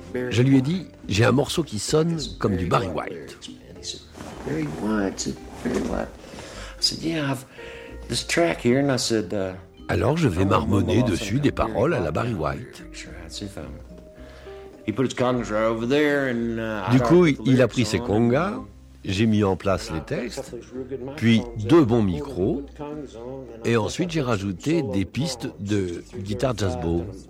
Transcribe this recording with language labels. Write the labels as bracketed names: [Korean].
[French] Je lui ai dit, j'ai un morceau qui sonne comme du Barry White. [English] Barry White, Barry White. I said, yeah, I've this track here, and I said. [French] Alors je vais marmonner dessus des paroles à la Barry White. [English] He put his conga over there, and. [French] Du coup, il a pris ses congas. J'ai mis en place les textes, puis deux bons micros, et ensuite j'ai rajouté des pistes de guitare jazz bow.